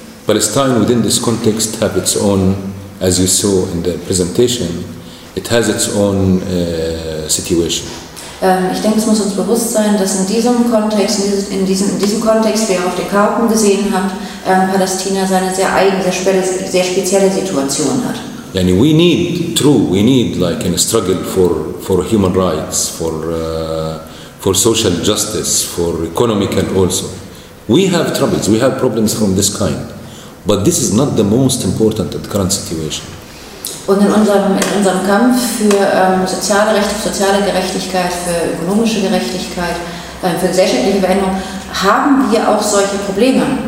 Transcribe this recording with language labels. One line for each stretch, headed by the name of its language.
English: Palestine within this context have its own, as you saw in the presentation, it has its own situation.
German: Ich denke, es muss uns bewusst sein, dass in diesem Kontext, wie ihr auf den Karten gesehen habt, Palästina seine sehr spezielle Situation hat.
English: And we need like a struggle for human rights, for social justice, for economical also. We have troubles, we have problems from this kind. But this is not the most important in the current situation.
German: Und in unserem Kampf für soziale Rechte, für soziale Gerechtigkeit, für ökonomische Gerechtigkeit, für gesellschaftliche Veränderung haben wir auch solche Probleme.